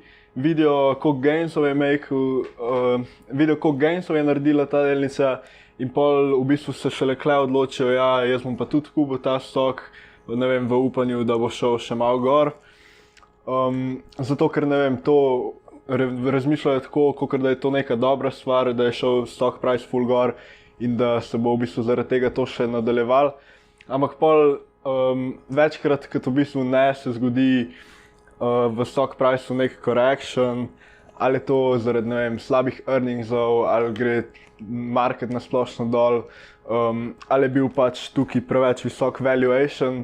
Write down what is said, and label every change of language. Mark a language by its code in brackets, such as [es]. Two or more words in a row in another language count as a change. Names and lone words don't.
[sl] Vidijo, koliko gainsov je naredila ta delnica, in pol v bistvu se šele kle odločijo, ja, jaz bom pa tudi kupil ta stok, v upanju, da bo šel še malo gor. Zato ker, to razmišljajo tako, kakor da je to neka dobra stvar, da je šel [en] stock price [sl] full gor in da se bo v bistvu zaradi tega to še nadaljeval. Ampak pol večkrat, kot v bistvu ne, se zgodi v [en] stock priceu [sl] nek correction, ali je to zaradi, slabih earningsov, ali gre market nasplošno dol, ali je bil tukaj preveč visok valuation.